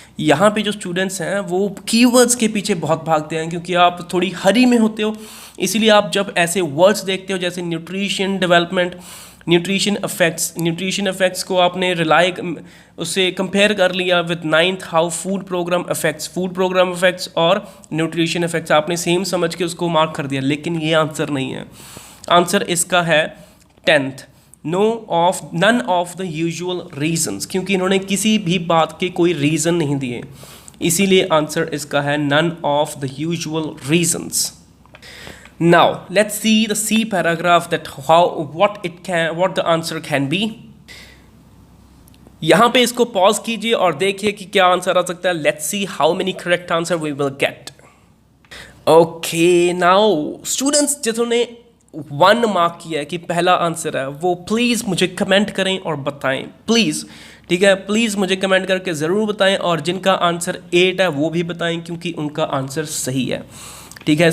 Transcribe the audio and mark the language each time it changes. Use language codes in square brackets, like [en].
[hi] यहाँ पे जो स्टूडेंट्स हैं वो कीवर्ड्स के पीछे बहुत भागते हैं क्योंकि आप थोड़ी हरी में होते हो, इसीलिए आप जब ऐसे वर्ड्स देखते हो जैसे न्यूट्रिशन डेवलपमेंट, न्यूट्रिशन अफेक्ट्स को आपने रिलाई उससे कंपेयर कर लिया [en] with 9th how food programme affects [hi] और न्यूट्रिशन अफेक्ट्स, आपने सेम समझ के उसको मार्क कर दिया। लेकिन ये आंसर नहीं है, आंसर इसका है 10th, [en] none of the usual reasons, [hi] क्योंकि इन्होंने किसी भी बात के कोई रीज़न नहीं दिए, इसीलिए आंसर इसका है none of the usual reasons. [en] Now let's see the C paragraph, that what the answer can be. [hi] यहाँ पे इसको पॉज कीजिए और देखिए कि क्या आंसर आ सकता है। [en] Let's see how many correct answer we will get. Okay, now students [hi] जिन्होंने 1 मार्क किया है कि पहला आंसर है वो प्लीज़ मुझे कमेंट करें और बताएं, प्लीज़, ठीक है, प्लीज़ मुझे कमेंट करके ज़रूर बताएं। और जिनका आंसर 8 है वो भी बताएं क्योंकि उनका आंसर सही है, ठीक है।